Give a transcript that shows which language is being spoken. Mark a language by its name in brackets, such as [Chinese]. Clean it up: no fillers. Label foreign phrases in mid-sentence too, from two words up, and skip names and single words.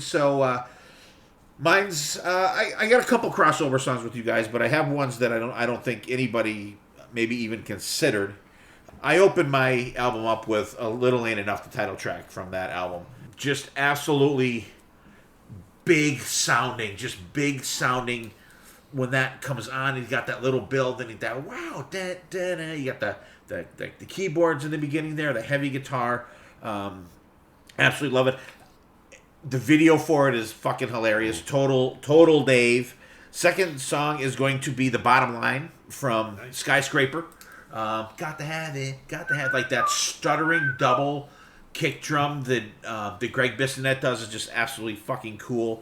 [English] So mine's I got a couple crossover songs with you guys, but I have ones that I don't think anybody maybe even considered. I opened my album up with A Little Ain't Enough, the title track from that album. Just absolutely big sounding, when that comes on. You got that little build, and that wow, da, da, da. You got the keyboards in the beginning there, the heavy guitar. Absolutely love it. The video for it is fucking hilarious. Total Dave. Second song is going to be The Bottom Line from Skyscraper. Got to have it, like that stuttering double kick drum that Greg Bissonette does is just absolutely fucking cool.